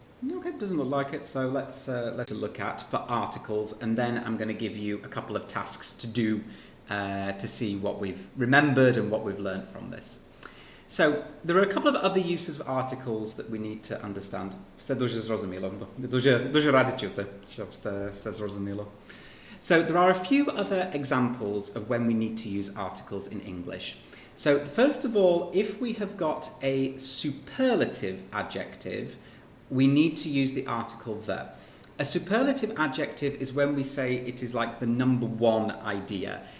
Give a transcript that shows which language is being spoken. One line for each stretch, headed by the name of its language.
English: Okay, doesn't look like it, so let's look at for articles, and then I'm going to give you a couple of tasks to do to see what we've remembered and what we've learned from this. So there are a couple of other uses of articles that we need to understand.
Ukrainian: Все дуже зрозуміло. Дуже радий чути, що все зрозуміло.
English: So there are a few other examples of when we need to use articles in English. So first of all, if we have got a superlative adjective, we need to use the article the. A superlative adjective is when we say it is like the number one idea.